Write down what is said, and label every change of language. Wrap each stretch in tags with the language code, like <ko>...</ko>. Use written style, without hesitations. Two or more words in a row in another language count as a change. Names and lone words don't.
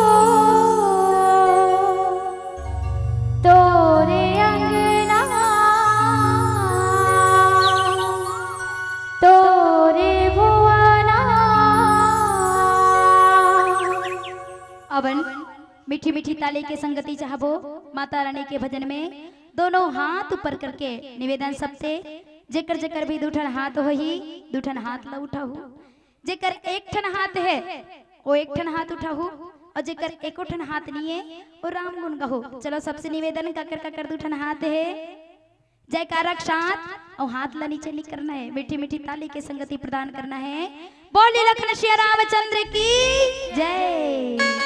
<hne>तोरे अंगना तोरे भुवना अवन मीठी मीठी ताली के संगति चाहबो माता रानी के भजन में दोनों हाथ ऊपर करके निवेदन सबसे जेकर जेकर भी दूठन हाथ हो ही दूठन हाथ ला उठाहू जेकर एक ठन हाथ है वो एक ठन हाथ उठाहू और जेकर एको ठन हाथ नहीं है वो राम गुण गाहो चलो सबसे निवेदन काकर दूठन हाथ है जयकारक साथ और हाथ ला नीचे नहीं करना है मीठी मीठी ताली के संगति प्रदान करना है बोली लखन श्री रामचंद्र की जय</hne>